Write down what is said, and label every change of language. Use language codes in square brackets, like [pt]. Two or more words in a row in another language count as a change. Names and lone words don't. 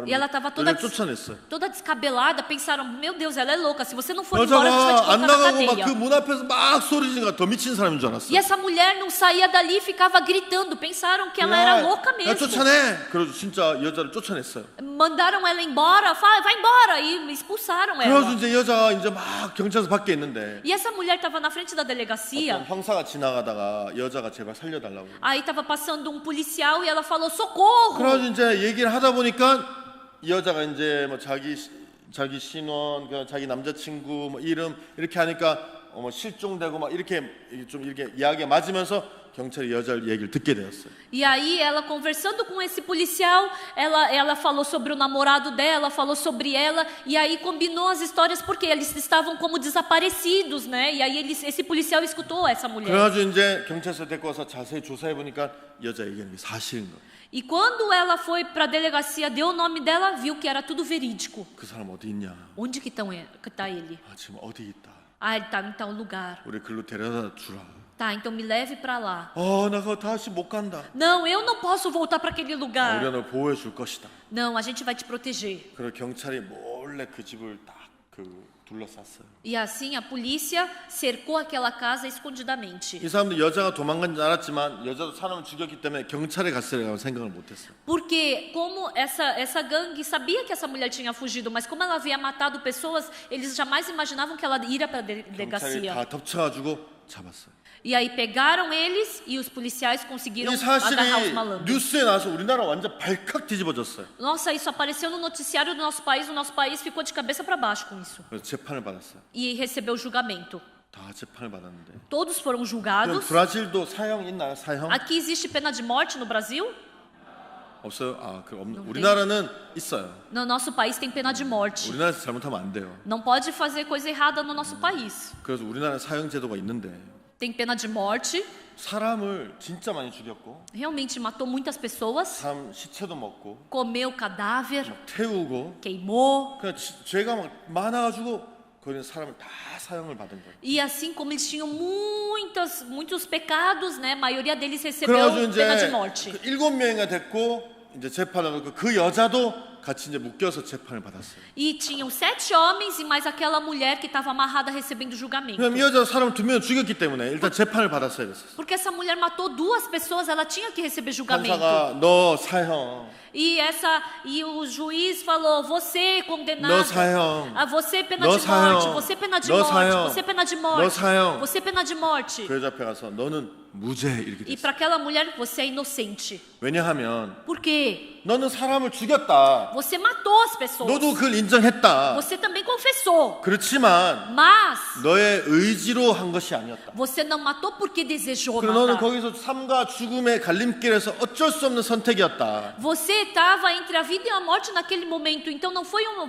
[pt] E ela estava toda, [ko] 그러면 쫓아냈어요. [pt] toda descabelada, pensaram: meu Deus, ela é louca, se você não for embora, a gente vai te [ko] 여자가 안 [pt] colocar na [ko] 나가고 막 [pt] cadeia. [ko] 그 문 앞에서 막 소리 지르니까 더 미친 사람인 줄 알았어요. [pt] E essa mulher não saía dali e ficava gritando, pensaram que ela era louca [ko] 야, [pt] mesmo. [ko] 쫓아내. 그래서 진짜 여자를 쫓아냈어요. [pt] Mandaram ela embora, vai embora, e expulsaram [ko] 그래서 [pt] ela. [ko] 이제 여자가 이제 막 경찰서 밖에 있는데 [pt] E essa mulher estava na frente da delegacia. [ko] 어떤 형사가 지나가다가 여자가 제발 살려달라고. [pt] Aí estava passando um policial e ela falou: socorro! [ko] 그래서 이제 얘기를 하다 보니까 이 여자가 이제 뭐 자기 신원, 자기 남자친구 뭐 이름 이렇게 하니까 뭐 실종되고 막 이렇게 좀 이렇게 이야기가 맞으면서 경찰이 여자 얘기를 듣게 되었어요. [pt] E aí ela conversando com esse policial, ela falou sobre o namorado dela, falou sobre ela, e aí combinou as histórias porque eles estavam como desaparecidos, né? E aí esse policial escutou essa mulher. [ko] 그래가지고 이제 경찰서 데리고 와서 자세히 조사해 보니까 여자 얘기하는 게 사실인 거예요. [pt] E quando ela foi para a delegacia, deu o nome dela, viu que era tudo verídico. [ko] 그 사람 어디 있냐? [pt] Onde que tá ele? [ko] 아, 지금 어디 있다. [pt] Ah, ele tá em tal lugar. [ko] 우리 글로 데려다 주라. [pt] Tá, então me leve para lá. [ko] 나 그거 다시 못 간다. [pt] Não, eu não posso voltar para aquele lugar. [ko] 우리가 널 보호해 줄 것이다. [pt] Não, a gente vai te proteger. [ko] 그리고 경찰이 몰래 그 집을 딱 둘러쌌어요. [pt] E assim a polícia cercou aquela casa escondidamente. [ko] 이 사람들 여자가 도망간 줄 알았지만 여자도 사람을 죽였기 때문에 경찰에 갔으리라고 생각을 못했어요. [pt] Porque como essa gangue sabia que essa mulher tinha fugido, mas como ela havia matado pessoas, eles jamais imaginavam que ela iria para a [ko] 경찰이 [pt] delegacia. [ko] 다 덮쳐가지고 잡았어요. [pt] E aí pegaram eles e os policiais conseguiram [ko] 이 사실이 [pt] agarrar os malandros. [ko] 뉴스에 나와서 우리나라 완전 발칵 뒤집어졌어요. [pt] Nossa, isso apareceu no noticiário do nosso país, o nosso país ficou de cabeça para baixo com isso. [ko] 그래서 재판을 받았어요. [pt] E recebeu julgamento. [ko] 다 재판을 받았는데. [pt] Todos foram [ko] 그럼 [pt] julgados. [ko] 브라질도 사형 있나요? 사형? [pt] Aqui existe pena de morte no Brasil? [ko] 없어요? 그 없는. 돼. 우리나라는 있어요. [pt] No nosso país tem pena de morte. [ko] 우리나라에서 잘못하면 안 돼요. [pt] Não pode fazer coisa errada no nosso país. [ko] 그래서 우리나라 사형 제도가 있는데 [pt] Tem pena de morte. [ko] 사람을 진짜 많이 죽였고 [pt] Realmente matou muitas pessoas. [ko] 사람 시체도 먹고 [pt] Comeu cadáver. [ko] 태우고 [pt] Queimou. [ko] 그냥 죄가 막 많아가지고 거기는 사람을 다 사형을 받은 거예요. [pt] E assim como eles tinham muitos pecados, né? A maioria deles recebeu [ko] 그래가지고 [pt] pena de [ko] 이제 [pt] morte. [ko] 7명이 됐고 이제 재판을 하고 그 여자도 같이 이제 묶여서 재판을 받았어요. [pt] E tinham 7 homens e mais aquela mulher que estava amarrada recebendo julgamento. [ko] 그럼 이 여자 사람 2명 죽였기 때문에 일단 재판을 받았어야 됐어요. [pt] Porque essa mulher matou 2 pessoas, ela tinha que receber julgamento. [ko] 판사가 너 사형, [pt] E o juiz falou: você condenado, [ko] 너 사형, [pt] você pena [ko] 너 [pt] de morte, [ko] 사형, [pt] você pena de [ko] 너 [pt] morte, [ko] 사형, [pt] você pena de [ko] 너 [pt] morte, [ko] 사형. [pt] você pena de morte. [ko] 그 여자 앞에 가서 너는 무죄 이렇게 [pt] E [ko] 됐어요. [pt] para aquela mulher você é inocente. [ko] 왜냐하면 [pt] Por quê? [ko] 너는 사람을 죽였다. [pt] Você matou as pessoas. [ko] 너도 그걸 인정했다. [pt] Você também confessou. [ko] 그렇지만 [pt] Mas [ko] 너의 의지로 한 것이 아니었다. [pt] você não matou porque desejou [ko] 그리고 너는 [pt] matar. [ko] 거기서 삶과 죽음의 갈림길에서 어쩔 수 없는 선택이었다. [pt] Você estava entre a vida e a morte naquele momento, então não foi uma